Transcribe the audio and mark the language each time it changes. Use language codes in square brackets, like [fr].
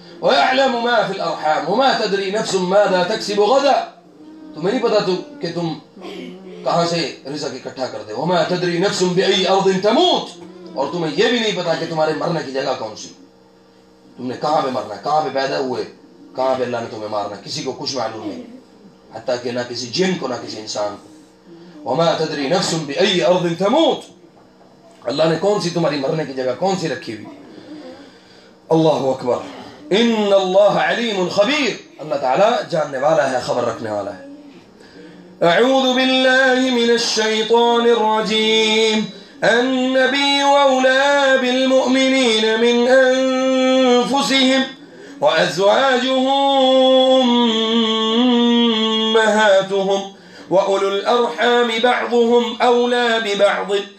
[ar] ويعلم ما في الأرحام وما تدري نفس ماذا تكسب غدا। [hi] तुम्हें नहीं पता कि तुम कहाँ से रिज़्क़ इकट्ठा करते हो। [ar] وما تدري نفس بأي أرض تموت। [hi] और तुम्हें यह भी नहीं पता कि तुम्हारे मरने की जगह कौन सी, तुमने कहाँ पे मरना, कहाँ पे पैदा हुए, कहाँ पे अल्लाह ने तुम्हें मारना, किसी को कुछ मालूम नहीं, हत्ता कि ना किसी जिन को ना किसी इंसान को। [ar] वमा तदरी नफ्सुन बिअय्यि अर्दिन तमूत। [hi] अल्लाह ने कौन सी तुम्हारी मरने की जगह कौन सी रखी हुई। अल्लाहु अकबर। [ar] इन्न अल्लाह अलीमुन खबीर। [hi] अल्लाह ताला जानने वाला है, खबर रखने वाला है। [ar] अऊज़ु बिल्लाहि मिनश शैतानिर रजीम। النبي أولى بالمؤمنين من أنفسهم وأزواجه أمهاتهم وأولو الأرحام بعضهم أولى ببعض